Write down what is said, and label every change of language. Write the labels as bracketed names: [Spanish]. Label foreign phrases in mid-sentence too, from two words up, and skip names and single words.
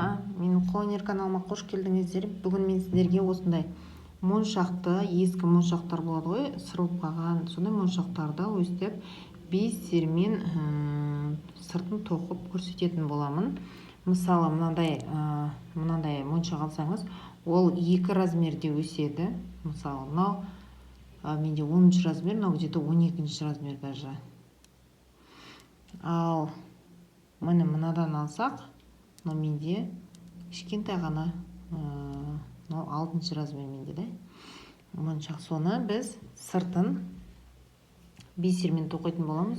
[Kazakh] Менің қолөнер каналыма қош келдіңіздер. Бүгін мен сіздерге осындай моншақты, ескі моншақтар болады ғой, сырылып қалған, сондай моншақтарды өстіп бисермен сыртын тоқып көрсететін боламын. Мысалы, мынандай моншақ алсаңыз, ол 2 размерде өседі. Мысалы, мынау менде 10 размер, мынау где-то 12 размер даже. Ал міне мынадан алсақ, менде кішкентай ғана, 6 размер менде да. Моншақ, соны біз сыртын бисермен тоқитын боламыз.